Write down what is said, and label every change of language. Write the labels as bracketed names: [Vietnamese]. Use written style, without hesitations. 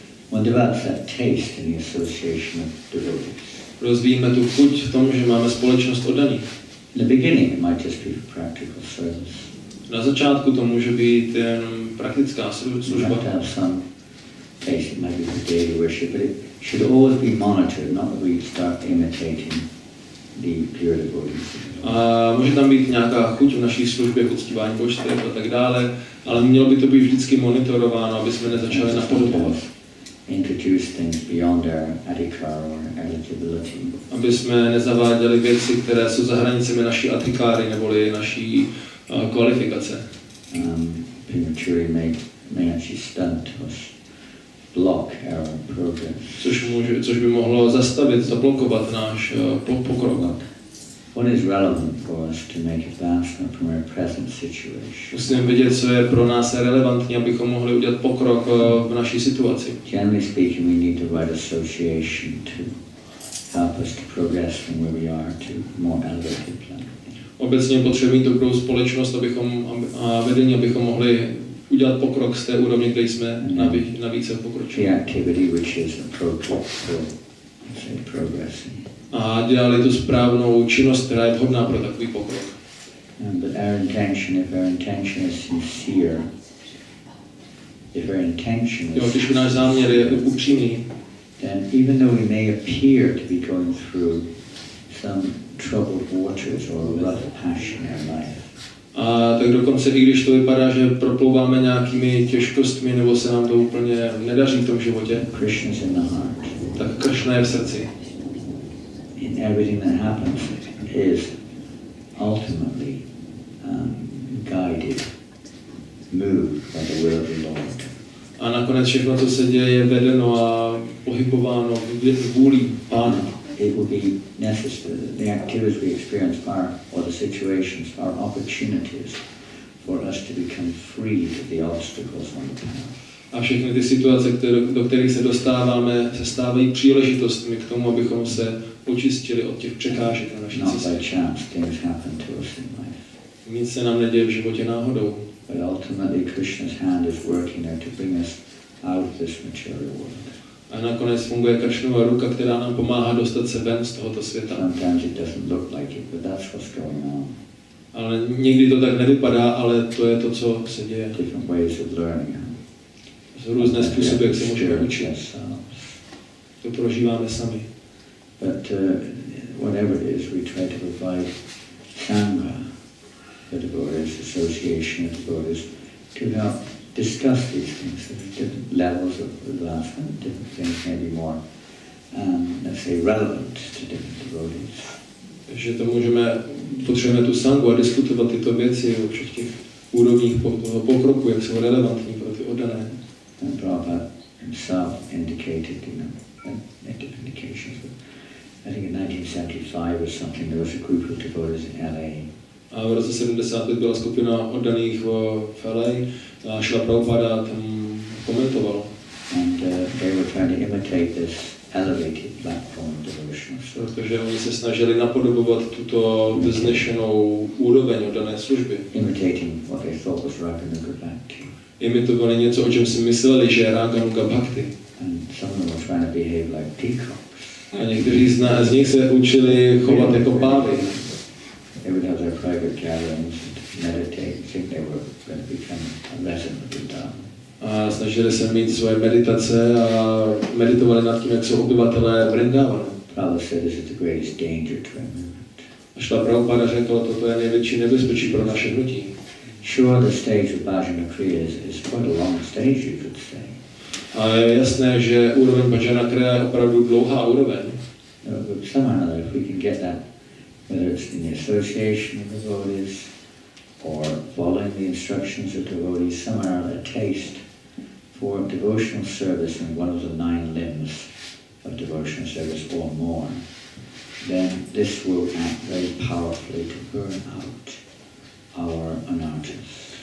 [English] One develops that taste in the association of devotees. [Czech] Rozvíjíme tu chuť v tom, že máme společnost oddaných. [English] In the beginning it might just be for practical service. [Czech] Na začátku to může být jen praktická služba. [English] It might be for daily worship, but it should always be monitored, not that we start imitating the pure devotees. [Czech] A může tam být nějaká chuť v naší službě, v uctívání božstev a tak dále, ale mělo by to být vždycky monitorováno, aby jsme nezačali napodobovat. [English] Introduce things beyond their adhikar or eligibility. [Czech] Aby jsme nezaváděli věci, které jsou za hranicemi naší adhikáry neboli naší kvalifikace. [English] Prematurely may actually stunt us, block our progress. [Czech] Což by mohlo zastavit, zablokovat náš pokrok. [English] What is relevant for us to make advancement from our present situation? [Czech] Musíme vědět, co je pro nás relevantní, abychom mohli udělat pokrok v naší situaci. [English] Generally speaking, we need the right association to help us to progress from where we are to more elevated plane. [Czech] Obecně potřebují dobrou společnost a vedení, abychom mohli udělat pokrok z té úrovně, kde jsme na více pokročili. [English] The activity which is appropriate for, say, progressing. [Czech] A dělali tu správnou činnost, která je vhodná pro takový pokrok. [English] But our intention, if our intention is sincere, if our intention is [Czech] když náš záměr je upřímný, [English] then even though we may appear to be going through some troubled waters or rough passion in our life, [Czech] a tak dokonce i když to vypadá, že proplouváme nějakými těžkostmi nebo se nám to úplně nedaří v tom životě, [English] Krishna's in the heart. [Czech] Tak Krishna je v srdci. [English] In everything that happens is ultimately guided, moved by the will of the Lord. [Czech] A nakonec všechno, co se děje, je vedeno a pohybováno vůlí Pána. [English] It will be necessary, the activities we experience are, or the situations, are opportunities for us to become freed of the obstacles on the path. [Czech] A všechny ty situace, do kterých se dostáváme, se stávají příležitostmi k tomu, abychom se očistili od těch překážek na naší cestě. [English] Not by chance, things happen to us in life. [Czech] Nic se nám neděje v životě náhodou. [English] But ultimately Krishna's hand is working there to bring us out of this material world. [Czech] A nakonec funguje Kršnová ruka, která nám pomáhá dostat se ven z tohoto světa. [English] Sometimes it doesn't look like it, but that's what's going on. [Czech] Ale někdy to tak nevypadá, ale to je to, co se děje. [English] Different ways of learning. [Czech] Z různé způsoby, jak se můžeme učit. To prožíváme sami. [English] But whatever it is, we try to provide sangha, the devotees, association of devotees, to help discuss these things. There's different levels of advancement, different things may be more, let's say, relevant to different devotees. [Czech] Takže to potřebujeme tu sangu a diskutovat tyto věci o všech těch úrovních toho pokroku, jak jsou relevantní pro ty oddané. [English] And Prabhupada himself indicated, made different indications. I think in 1975 or something, there was a group of devotees in LA. [Czech] A v roce 75 byla skupina oddaných v LA a Šla Prabhupada tam komentoval. [English] And they were trying to imitate this elevated platform of devotion. [Czech] Protože oni se snažili napodobovat tuto vznešenou úroveň oddané služby. [English] Imitating what they thought was Raganuga Bhakti. [Czech] Imitovali něco, o čem si mysleli, že je Raganuga Bhakti. [English] And some of them were trying to behave like peacocks. [Czech] A někteří z nich se učili chovat jako pávy. [English] They would have their private gatherings and meditate, think they were going to become a resident of Vrindavan. [Czech] A snažili se mít svoje meditace a meditovali nad tím, jak jsou obyvatelé Vrindavanu. [English] Prabhupada said this is the greatest danger to our movement. [Czech] A Šla Prabhupada řekl, toto je největší nebezpečí pro naše hnutí. [English] Sure, the stage of Bhajana Kriya is quite a long stage, you could say. [Czech] A je jasné, že úroveň Bhajana Kriya je opravdu dlouhá úroveň. [English] But somehow or another, if we can get that, whether it's in the association of devotees or following the instructions of devotees, somehow or another, a taste for devotional service in one of the 9 limbs of devotional service or more, then this will act very powerfully to burn out our anarthas.